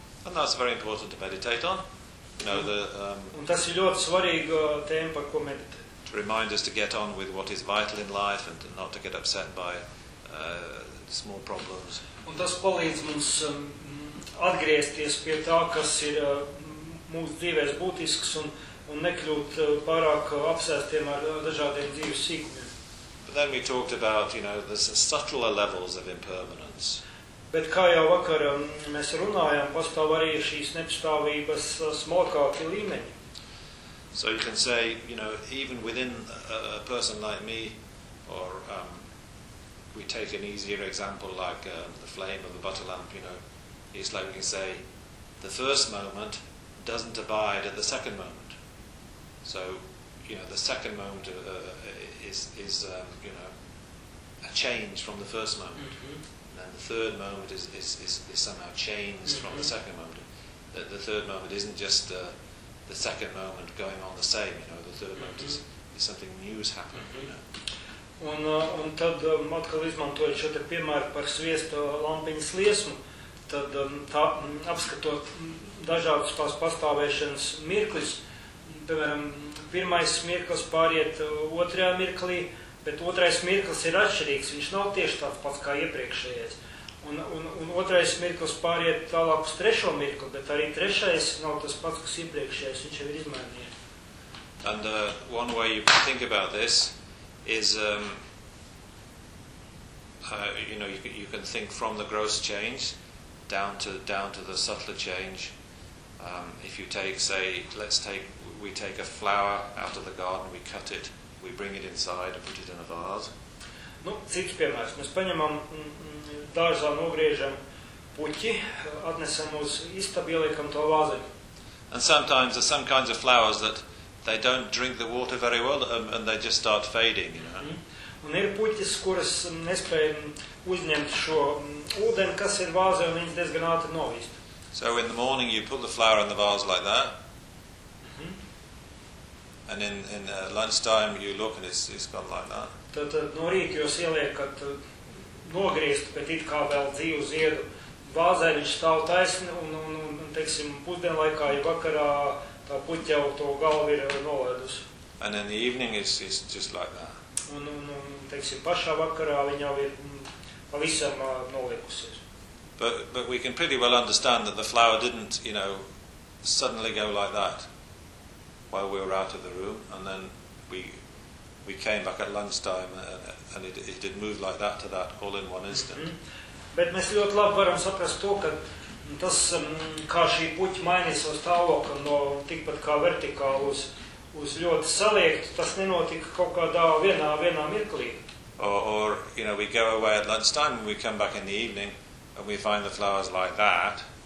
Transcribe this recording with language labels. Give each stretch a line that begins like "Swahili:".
English: And that's very important to meditate on. No, the,
Latvian: un tas ir ļoti svarīga tēma, par ko meditē.
English: To remind us to get on with what is vital in life and not to get upset by small problems.
Latvian: Un tas palīdz mums atgriezties pie tā, kas ir mūsu dzīves būtisks un nekļūt pārāk apsēstiem ar dažādiem dzīves sīkumiem.
English: But then we talked about, you know, the subtler levels of impermanence.
Latvian: Bet kā jau vakar mēs runājām, pastāv arī šīs nepastāvības smalkāki līmeņi.
English: So you can say, you know, even within a person like me, or we take an easier example like the flame of the butter lamp, you know, it's like we can say, the first moment doesn't abide at the second moment. So, you know, the second moment is a change from the first moment. Mm-hmm. And then the third moment is somehow changed mm-hmm. from the second moment. The third moment isn't just the second moment going on the same, you know, the third moment mm-hmm. is something new has happened, mm-hmm. you know.
Latvian: Un tad atkal izmantojot šo te piemēru par sviesta lampiņas liesmu, tad apskatot dažādas tās pastāvēšanas mirklis, piemēram, pirmais mirklis pāriet otrajā mirklī, bet otrais mirklis ir atšķirīgs, viņš nav tieši tāds pats kā iepriekšējais. Un otrais mirklis pāriet tālāk uz trešo mirkli, bet arī trešais nav tas pats, kas iepriekšējais, viņš jau ir izmainījies.
English: And one way you can think about this is, you know, you can think from the gross change down to the subtler change. If you take, say, we take a flower out of the garden, we cut it, we bring it inside and put it in a vase.
Latvian: Nu, cits piemērs. Mēs paņemam dārzā nogriežam puķi, atnesam uz istabu, ieliekam to vāzi.
English: And sometimes there's some kinds of flowers that they don't drink the water very well and they just start fading, you know. Mm-hmm.
Latvian: Un ir puķis, kuras nespēj uzņemt šo ūdeni, kas ir vāzē, un viņš diezgan ātri novīst.
English: So in the morning you put the flower in the vase like that. Mm-hmm. And in lunchtime you look and it's gone like that.
Latvian: Tad no rīta jūs ieliekat nogriezt, bet it kā vēl dzīvu ziedu. Vāzē viņš stāv taisni un teiksim, pusdienlaikā, ja vakarā tā puķa jau to galvu ir nolēdus.
English: And in the evening it's just like that.
Latvian: Un teiksim, pašā vakarā viņa jau ir pavisam noliekusies.
English: But we can pretty well understand that the flower didn't, you know, suddenly go like that while we were out of the room and then we came back at lunchtime and it did move like that to that all in one instant. Mm-hmm.
Latvian: Bet mēs ļoti labi varam saprast to, ka tas, kā šī puķa mainīja savu stāvokli no tikpat kā vertikālu uz ļoti saliektu, tas nenotika kaut kādā vienā mirklī.
English: Or, you know, we go away at lunchtime and we come back in the evening and we find the flowers like that.